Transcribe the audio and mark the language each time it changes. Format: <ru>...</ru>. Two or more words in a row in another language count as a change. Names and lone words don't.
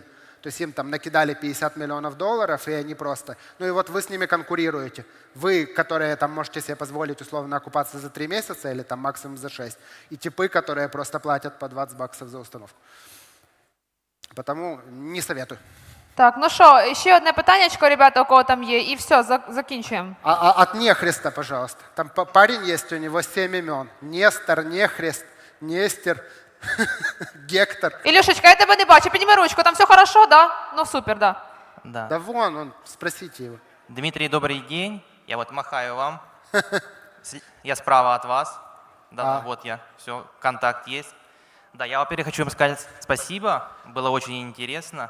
<ru>То есть им там накидали 50 миллионов долларов, и они просто… Ну и вот вы с ними конкурируете. Вы, которые там можете себе позволить условно окупаться за 3 месяца или там максимум за 6. И типы, которые просто платят по $20 за установку. Потому не советую.</ru> <uk>Так, ну що, ще одне питаннячко, ребята, у кого там є, і все, закінчуємо.</uk> <ru>От Нехриста, пожалуйста. Там парень есть, у него 7 имен. Нестор, Нехрист, Нестер, Гектор.</ru> <uk>Ілюшечка, я тебе не бачу, підніми ручку, там</uk> <ru>все хорошо, да?</ru> <uk>Ну супер, да.</uk> <ru>Да вон, спросите его. Дмитрий, добрый день. Я вот махаю вам. Я справа от вас. Да, вот я. Все, контакт есть. Да, я, во-первых, хочу вам сказать спасибо. Было очень интересно.</ru>